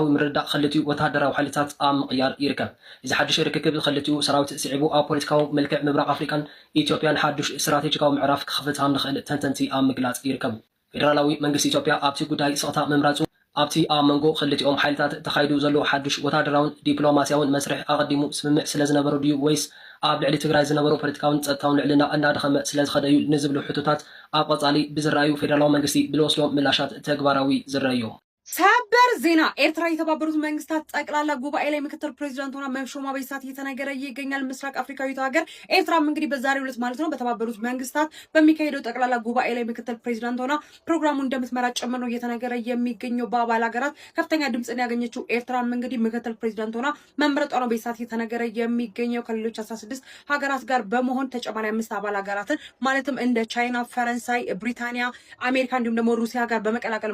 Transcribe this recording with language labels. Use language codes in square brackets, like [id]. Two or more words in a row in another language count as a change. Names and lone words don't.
[ti] ምርዳእ ክልቲኡ ወታደራዊ ሓይልታት ኣብ ምቕያር ይርከብ። እዚ ሓድሽ ርክክብ ክልቲኡ ሰራዊት ስዒቡ ኣብ ፖለቲካዊ መልክዕ ምብራቕ ኣፍሪካን ኢትዮጵያን ሓድሽ ስትራቴጂካዊ ምዕራፍ ክኽፍት ከም ንኽእል ተንተንቲ ኣብ ምግላጽ ይርከቡ። ፌደራላዊ መንግስቲ ኢትዮጵያ ኣብቲ ጉዳይ ስቕታ ምምራፁ ኣብቲ ኣብ መንጎ ክልቲኦም ሓይልታት ተኻይዱ ዘሎ ሓድሽ ወታደራውን ዲፕሎማስያውን መስርሕ ኣቐዲሙ ስምምዕ ስለ ዝነበሩ ድዩ ወይስ ኣብ ልዕሊ ትግራይ ዝነበሩ ፖለቲካውን ፀጥታውን ልዕልና እንዳደኸመ ስለ ዝኸደ እዩ ንዝብሉ ሕቶታት ኣብ ቀጻሊ ብዝረኣዩ ፌደራላዊ መንግስቲ ብልወስዶም ምላሻት ተግባራዊ ዝረአዮም። [am] ሰበር ዜና ኤርትራ የተባበሩት መንግስታት ጠቅላላ ጉባኤ ላይ ምክትል ፕሬዚዳንት ሆና መሾሟ በሳት እየተነገረ ይገኛል። ምስራቅ አፍሪካዊቷ ሀገር ኤርትራም እንግዲህ በዛሬው ዕለት ማለት ነው በተባበሩት መንግስታት በሚካሄደው ጠቅላላ ጉባኤ ላይ ምክትል ፕሬዚዳንት ሆና ፕሮግራሙን እንደምትመራ ጭምር ነው እየተነገረ የሚገኘው። በአባል ሀገራት ከፍተኛ ድምጽን ያገኘችው ኤርትራም እንግዲህ ምክትል ፕሬዚዳንት ሆና መምረጧ ነው በሳት እየተነገረ የሚገኘው። ከሌሎች 16 ሀገራት ጋር በመሆን ተጨማሪ 5 አባል ሀገራትን ማለትም እንደ ቻይና፣ ፈረንሳይ፣ ብሪታንያ፣ አሜሪካ እንዲሁም ደግሞ ሩሲያ ጋር በመቀላቀል